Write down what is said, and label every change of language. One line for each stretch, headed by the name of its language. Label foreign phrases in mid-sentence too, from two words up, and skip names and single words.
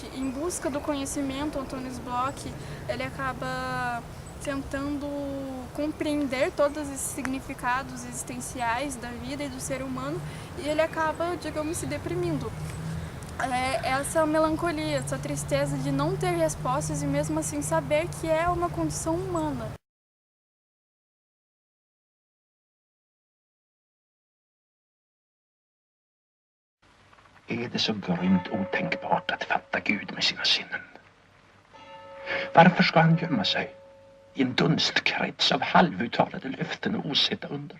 Portuguese: Em busca do conhecimento, Antônio Bloch, ele acaba tentando compreender todos esses significados existenciais da vida e do ser humano, e ele acaba, digamos, se deprimindo. Essa melancolia, essa tristeza de não ter respostas e mesmo assim saber que é uma condição humana.
Swedish: Är det så grymt otänkbart att fatta Gud med sina sinnen? Varför ska han gömma sig i en dunstkrets av halvuttalade löften och osedda under?